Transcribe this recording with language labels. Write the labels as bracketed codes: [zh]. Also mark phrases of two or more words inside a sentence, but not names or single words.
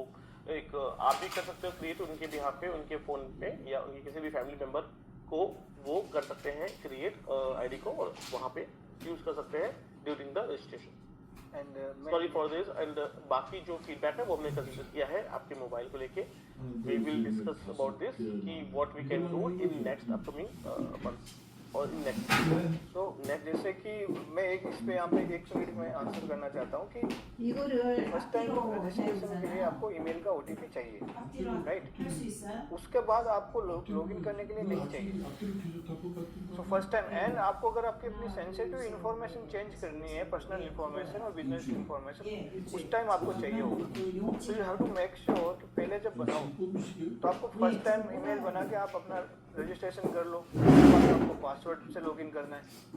[hi] एक आप भी कर सकते हो क्रिएट उनके बिहाफ पे, उनके फ़ोन पे, या उनके किसी भी फैमिली मेम्बर को वो कर सकते हैं [en] create ID [hi] को, और वहाँ पे यूज़ कर सकते हैं [en] during the registration. [hi] एंड [en] Sorry for this. [hi] एंड बाकी जो फीडबैक है वो हमने कंसिडर किया है आपके मोबाइल को लेके। [en] We will discuss about this कि what we can do in next upcoming months और in next. [hi] तो नेक्स्ट जैसे कि मैं एक इस पे यहाँ पे 1 मिनट में आंसर करना चाहता हूँ कि [ko] 이거를 [en] first time [ko] 앞뒤로 [hi] रजिस्ट्रेशन के लिए आपको ईमेल का OTP चाहिए, राइट? [ko] 할 수 있어요? [hi] उसके बाद आपको लॉगिन करने के लिए नहीं चाहिए। तो [en] first time, [hi] एंड आपको अगर आपकी अपनी [en] sensitive information [hi] चेंज करनी है, [en] personal information [hi] और [en] business information, [hi] उस टाइम आपको चाहिए होगा। तो [en] you have to make sure [hi] कि पहले जब बनाओ तो आपको [en] first time [hi] ईमेल बना के आप अपना रजिस्ट्रेशन कर लो, उसके बाद आपको पासवर्ड से लॉगिन करना है।